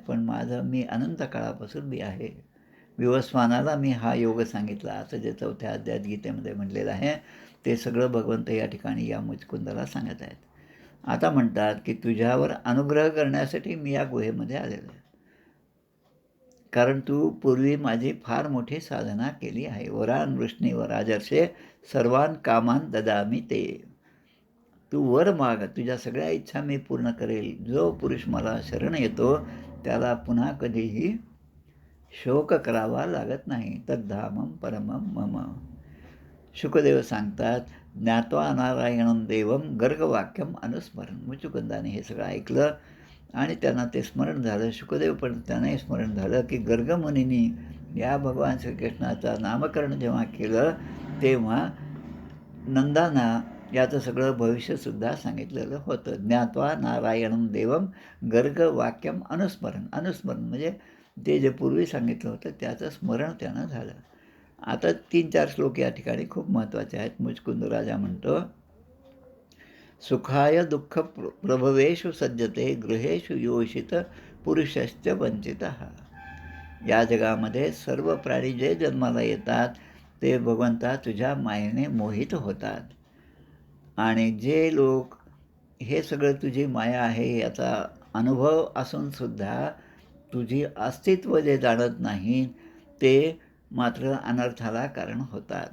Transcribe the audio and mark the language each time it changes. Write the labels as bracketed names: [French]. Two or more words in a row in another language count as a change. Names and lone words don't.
[Marathi] पण मी अनंत काळापासून मी आहे. विवस्वानाला मी हा योग सांगितला असं जे 4थ्या अध्यायात गीतेमध्ये म्हटलेलं आहे ते सगळं भगवंत या ठिकाणी या मुचकुंदाला सांगत आहेत. आता म्हणतात की तुझ्यावर अनुग्रह करण्यासाठी मी या गुहेमध्ये आलेलो आहे. कारण तू पूर्वी माझी फार मोठी साधना केली आहे. [Sanskrit] वरान वृष्णी व राजर्षे सर्वान कामान ददामी ते. [Marathi] तू वर माग, तुझ्या सगळ्या इच्छा मी पूर्ण करेल. जो पुरुष मला शरण येतो त्याला पुन्हा कधीही शोक करावा लागत नाही. [Sanskrit] तद्धामम परमं मम. शुकदेव सांगतात, ज्ञात्वा नारायणं देवं गर्गवाक्यम अनुस्मरण. [Marathi] मुचुकुंदाने हे सगळं ऐकलं आणि त्यांना ते स्मरण झालं. शुकदेव पण त्यांनाही स्मरण झालं की गर्गमुनींनी या भगवान श्रीकृष्णाचं नामकरण जेव्हा केलं तेव्हा नंदांना याचं सगळं भविष्यसुद्धा सांगितलेलं होतं. [Sanskrit] ज्ञात्वा नारायणं देवं गर्गवाक्यम अनुस्मरण. [Marathi] अनुस्मरण म्हणजे ते जे पूर्वी सांगितलं होतं त्याचं स्मरण त्यांना झालं. आता 3-4 श्लोक या ठिकाणी खूप महत्त्वाचे आहेत. मुचकुंद राजा म्हणतो, [Sanskrit] सुखाय दुःख प्रभवेषु सज्जते गृहेषु योषित पुरुषश्च वंचितः. [Marathi] या जगामध्ये सर्व प्राणी जे जन्माला येतात ते भगवंता तुझ्या मायेने मोहित होतात. आणि जे लोक हे सगळं तुझी माया आहे याचा अनुभव असूनसुद्धा तुझी अस्तित्व जे जाणत नाही ते मात्र अनर्थाला कारण होतात.